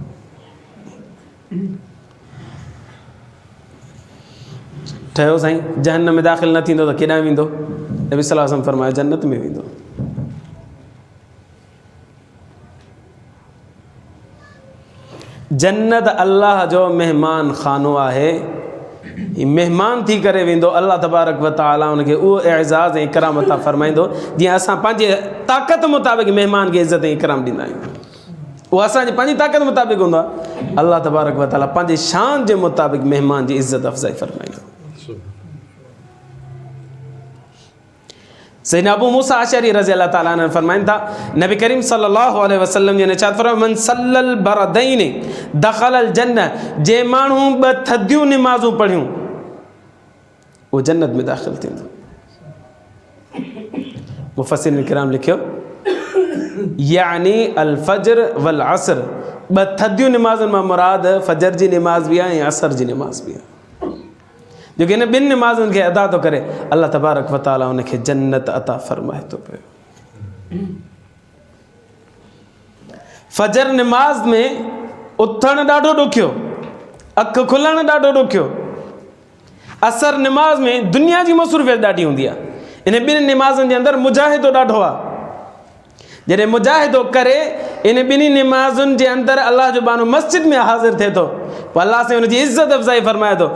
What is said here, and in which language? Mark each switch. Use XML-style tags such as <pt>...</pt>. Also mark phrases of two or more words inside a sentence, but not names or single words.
<sd>ठहियो साईं, जहन्नम में दाख़िल न थींदो त केॾांहुं वेंदो? नबी</sd> <ar>صلى الله عليه وسلم</ar> <sd>फरमायो जन्नत में वेंदो। जन्नत अल्लाह जो महिमान खानो आहे, महिमान थी करे वेंदो।</sd> <ar>الله تبارك وتعالى</ar> <sd>उनखे उहो एजाज़ ऐं इकराम अता फरमाईंदो जीअं असां पंहिंजे ताक़त मुताबिक़ महिमान खे इज़त ऐं इकराम ॾींदा आहियूं। उहो असांजी पंहिंजी ताक़त मुताबिक़ हूंदो आहे।</sd> <ar>الله تبارك وتعالى</ar> <sd>पंहिंजे शान जे मुताबिक़ महिमान जी इज़त अफ़ज़ाई फरमाईंदो। सैयदना अबू मूसा अशअरी</sd> <ar>رضي الله تعالى عنه</ar> <sd>फरमाइनि था, नबी करीम</sd> <ar>صلى الله عليه وسلم</ar> <sd>ने इरशाद फरमायो,</sd> <ar>من صلى البردين دخل الجنة.</ar> <sd>जे माण्हू 2 थधियूं नमाज़ूं पढ़ियूं वो जन्नत में दाख़िल थींदो। मुफ़स्सिरीन किराम लिखियो यानी</sd> <ar>الفجر والعصر,</ar> <sd>ॿ थधियूं निमाज़ुनि मां मुराद फजर जी निमाज़ बि आहे ऐं असर जी निमाज़ बि आहे। जेके हिन ॿिनि निमाज़ुनि खे अदा थो करे</sd> <ar>الله تبارك وتعالى</ar> <sd>उनखे जन्नत अता फ़रमाए थो पियो। फजर निमाज़ में उथणु ॾाढो ॾुखियो, अखि खुलणु ॾाढो ॾुखियो। असर निमाज़ में दुनिया जी मसरूफ़ियत ॾाढी हूंदी आहे। इन ॿिनि निमाज़ुनि जे अंदरि मुजाहिदो ॾाढो आहे। जॾहिं मुजाहिदो करे इन ॿिन्ही निमाज़ुनि जे अंदरि अल्लाह जो बानो मस्जिद में हाज़िर थिए थो, पोइ अल्लाह से हुनजी इज़त अफ़ज़ाई फ़रमाए थो।</sd>